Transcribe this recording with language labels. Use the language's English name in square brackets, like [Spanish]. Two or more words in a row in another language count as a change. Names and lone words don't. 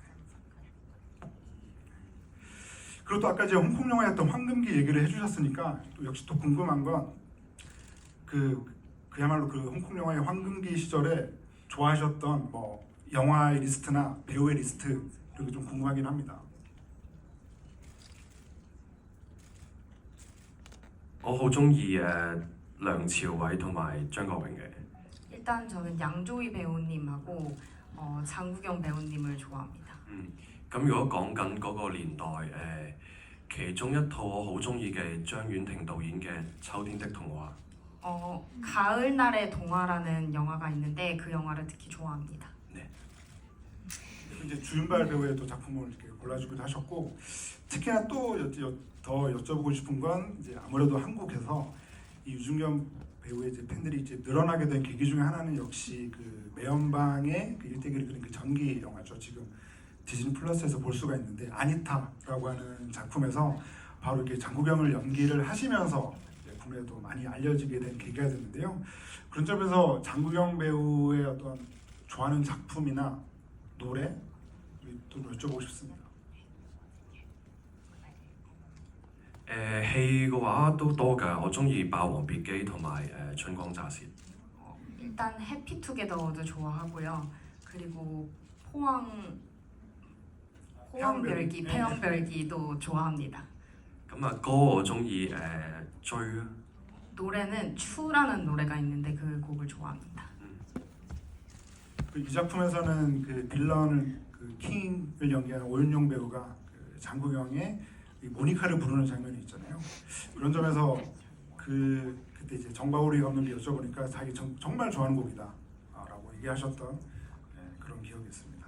[Korean] 그리고 또 아까 이제 홍콩 영화였던 황금기 얘기를 해주셨으니까 또 역시 또 궁금한 건 그야말로 그 홍콩 영화의 황금기 시절에 좋아하셨던 뭐 영화의 리스트나 배우의 리스트 이런 게 좀 궁금하긴 합니다. [Cantonese] 我好中意梁朝偉同埋張國榮嘅。 [Korean] 일단 저는 양조위 배우님하고 장국영 배우님을 좋아합니다. [Cantonese] 咁如果講緊嗰個年代其中一套我好中意嘅張婉婷導演嘅《秋天的童話》。 [Korean] 가을날의 동화라는 영화가 있는데 그 영화를 특히 좋아합니다. 이제 주윤발 배우의 또 작품을 이렇게 골라주기도 하셨고 특히나 또 더 여쭤보고 싶은 건 이제 아무래도 한국에서 이 유중현 배우의 이제 팬들이 이제 늘어나게 된 계기 중에 하나는 역시 그 매연방의 그 일대기를 그린 그 전기 영화죠. 지금 디즈니 플러스에서 볼 수가 있는데 아니타라고 하는 작품에서 바로 이렇게 장국영을 연기를 하시면서 국내에도 많이 알려지게 된 계기가 됐는데요. 그런 점에서 장국영 배우의 어떤 좋아하는 작품이나 노래 또 여쭤보고 싶습니다. [Cantonese] 戲嘅話都多㗎，我中意《霸王別姬》同埋《春光乍泄》。 [Korean] 일단 해피투게더도 좋아하고요. 그리고 포항별기, 폐왕별기도 좋아합니다. [Cantonese] 咁啊歌我中意追啊。 [Korean] 노래는 추라는 노래가 있는데 그 곡을 좋아합니다. 이 작품에서는 그 빌런을 그 킹을 연기하는 오윤용 배우가 그 장국영의 이 모니카를 부르는 장면이 있잖아요. 그런 점에서 그때 이제 정바울이 감독이 여쭤보니까 자기 정말 좋아하는 곡이다라고 얘기하셨던 그런 기억이 있습니다.